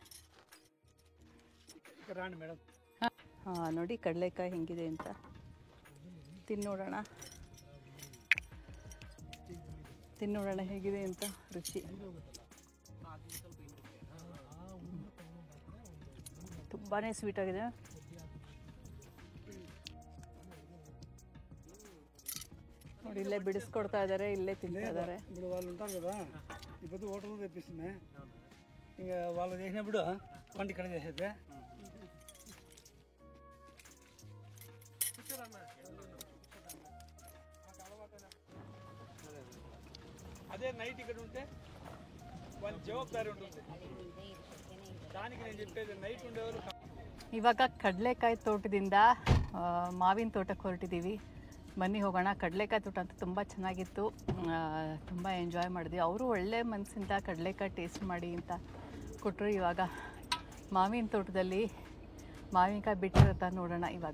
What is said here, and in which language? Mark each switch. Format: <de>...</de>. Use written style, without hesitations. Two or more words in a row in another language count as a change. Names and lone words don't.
<kn>ಹಾಂ ನೋಡಿ ಕಡಲೆಕಾಯಿ ಹೆಂಗಿದೆ ಅಂತ ತಿನ್ನೋಡೋಣ ಹೇಗಿದೆ ಅಂತ ರುಚಿ. ತುಂಬಾ ಸ್ವೀಟ್ ಆಗಿದೆ. ನೋಡಿ ಇಲ್ಲೇ ಬಿಡಿಸ್ಕೊಡ್ತಾ ಇದ್ದಾರೆ, ಇಲ್ಲೇ ತಿಂತಾ ఇದ್ದಾರೆ.</kn> <te>ఇప్పుడు వాళ్ళు ఉంటారు కదా ఈ పొద్దు హోటల్ తెప్పిస్తుంది ఇంకా వాళ్ళు చేసినప్పుడు వంట ఇక్కడ చేసేది అదే నైట్ ఇక్కడ ఉంటే వాళ్ళ జవాబుదారి ఉంటుంది. దానికి నేను చెప్పేది నైట్ ఉండేవారు.</te> <kn>ಇವಾಗ ಕಡಲೆಕಾಯಿ ತೋಟದಿಂದ ಮಾವಿನ ತೋಟಕ್ಕೆ ಹೊರಟಿದ್ದೀವಿ. ಬನ್ನಿ ಹೋಗೋಣ. ಕಡಲೆಕಾಯಿ ತೋಟ ಅಂತ ತುಂಬ ಚೆನ್ನಾಗಿತ್ತು, ತುಂಬ ಎಂಜಾಯ್ ಮಾಡಿದ್ವಿ. ಅವರು ಒಳ್ಳೆ ಮನಸ್ಸಿಂದ ಕಡಲೆಕಾಯಿ ಟೇಸ್ಟ್ ಮಾಡಿ ಅಂತ ಕೊಟ್ಟರು. ಇವಾಗ ಮಾವಿನ ತೋಟದಲ್ಲಿ ಮಾವಿನಕಾಯಿ ಬಿಟ್ಟಿರುತ್ತಾ ನೋಡೋಣ ಇವಾಗ.</kn>